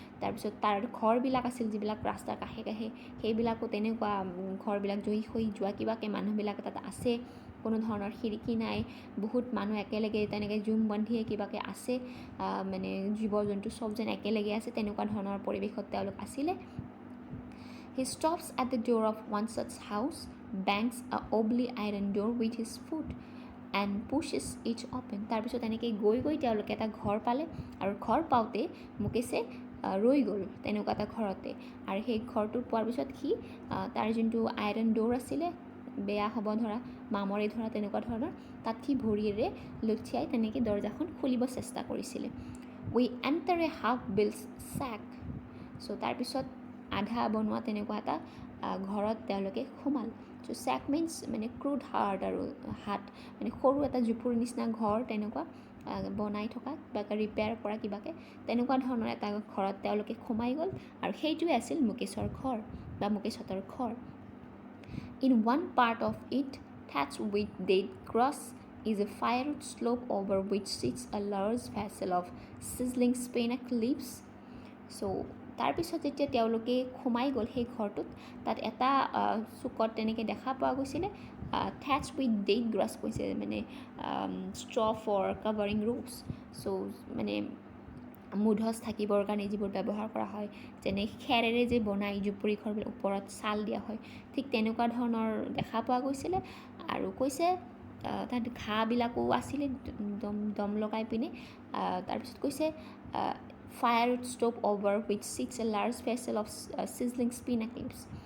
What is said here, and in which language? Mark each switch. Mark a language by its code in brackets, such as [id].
[as] তাৰপিছত তাৰ ঘৰবিলাক আছিল যিবিলাক ৰাস্তাৰ কাষে কাষে, সেইবিলাকো তেনেকুৱা ঘৰবিলাক জহি খহি যোৱা, কিবাকৈ মানুহবিলাক তাত আছে, কোনো ধৰণৰ খিৰিকী নাই, বহুত মানুহ একেলগে তেনেকৈ জুম বান্ধিয়ে কিবাকৈ আছে, মানে জীৱ জন্তু চব যেন একেলগে আছে, তেনেকুৱা ধৰণৰ পৰিৱেশত তেওঁলোক আছিলে। [en] He stops at the door of one such house, bangs a wobbly iron door with his foot and pushes it open. [as] তাৰপিছত এনেকৈ গৈ গৈ তেওঁলোকে এটা ঘৰ পালে আৰু ঘৰ পাওঁতে মুকেশে ৰৈ গ'ল তেনেকুৱা এটা ঘৰতে আৰু সেই ঘৰটোত পোৱাৰ পিছত সি তাৰ যোনটো আইৰণ ড'ৰ আছিলে বেয়া হ'ব ধৰা মামৰে ধৰা তেনেকুৱা ধৰণৰ তাত সি ভৰিৰে লুঠিয়াই তেনেকৈ দৰ্জাখন খুলিব চেষ্টা কৰিছিলে. [en] We enter a half build check. [as] চ' তাৰপিছত আধা বনোৱা তেনেকুৱা এটা ঘৰত তেওঁলোকে সোমাল. চ' চেক মিনছ মানে ক্ৰুড হাৰ্ট আৰু হাত মানে সৰু এটা জুপুৰ নিচিনা ঘৰ তেনেকুৱা বনাই থকা কিবাকৈ ৰিপেয়াৰ কৰা কিবাকৈ তেনেকুৱা ধৰণৰ এটা ঘৰত তেওঁলোকে সোমাই গ'ল আৰু সেইটোৱে আছিল মুকেশৰ ঘৰ বা মুকেশহঁতৰ ঘৰ. [en] In one part of it, thatched with dead grass, is a firewood slope over which sits a large vessel of sizzling spinach leaves. [as] So তাৰপিছত যেতিয়া তেওঁলোকে সোমাই গ'ল সেই ঘৰটোত তাত এটা চুকত তেনেকৈ দেখা পোৱা গৈছিলে [en] thatched with dead grass [as] কৈছে মানে [en] straw for covering roofs. [as] চ' মানে মূধচ থাকিবৰ কাৰণে যিবোৰ ব্যৱহাৰ কৰা হয় যেনে খেৰেৰে যে বনাই জুপুৰি ঘৰবিলাক ওপৰত ছাল দিয়া হয় ঠিক তেনেকুৱা ধৰণৰ দেখা পোৱা গৈছিলে আৰু কৈছে তাত ঘাঁহবিলাকো আছিলে দম লগাই পিনে তাৰপিছত কৈছে [en] firewood stove over which sits a large vessel of sizzling spinach leaves.